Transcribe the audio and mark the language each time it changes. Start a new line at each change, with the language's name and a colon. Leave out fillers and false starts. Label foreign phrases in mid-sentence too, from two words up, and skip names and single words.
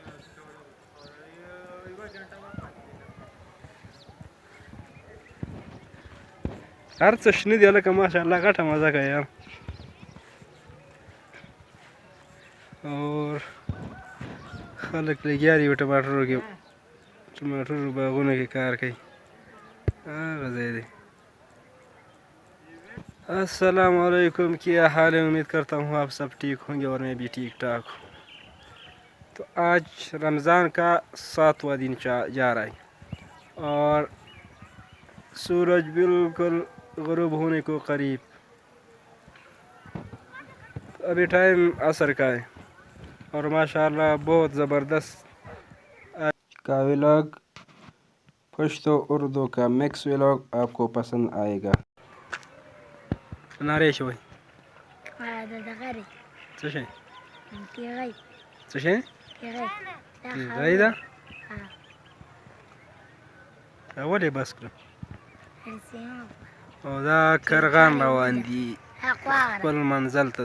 Pashto: هر څه شنه دي هلکه ماشاءالله غټه مزه کوي یار اور خلک لګیا دي په ټماټرو کې ټماټرو باغونو کې کار کوي هغه ځای دی
Urdu: السلام علیکم کیا حال ہے امید کرتا ہوں آپ سب ٹھیک ہوں گے اور میں بھی ٹھیک ٹھاک ہوں تو آج رمضان کا 7واں دن جا رہا ہے اور سورج بالکل غروب ہونے کو قریب ابھی ٹائم عصر کا ہے اور ماشاءاللہ بہت زبردست آج کا ولاگ پشتو اردو کا مکس ولاگ آپ کو پسند آئے گا
Pashto: نارې شوی څه شی څه شی تیغی ده ولې بس کړه او دا کرغان روان دي خپل منزل ته